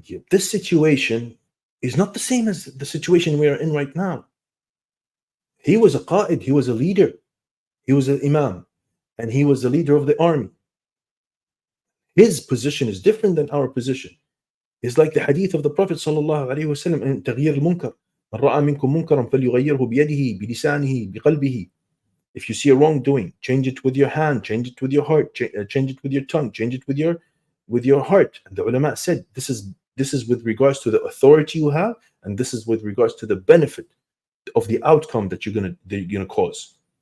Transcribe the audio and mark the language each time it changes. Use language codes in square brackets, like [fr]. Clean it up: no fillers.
[en] This situation is not the same as the situation we are in right now. He was a qa'id, he was a leader, he was an imam, and he was the leader of the army. His position is different than our position. It's like the hadith of the Prophet sallallahu alaihi wasallam in تغيير المنكر. [ar] من رأى منكم منكرا فليغيره بيده بلسانه بقلبه. [en] If you see a wrongdoing, change it with your hand, change it with your heart, change it with your tongue, change it with your heart. And the ulama said this is with regards to the authority you have, and this is with regards to the benefit of the outcome that you're gonna cause.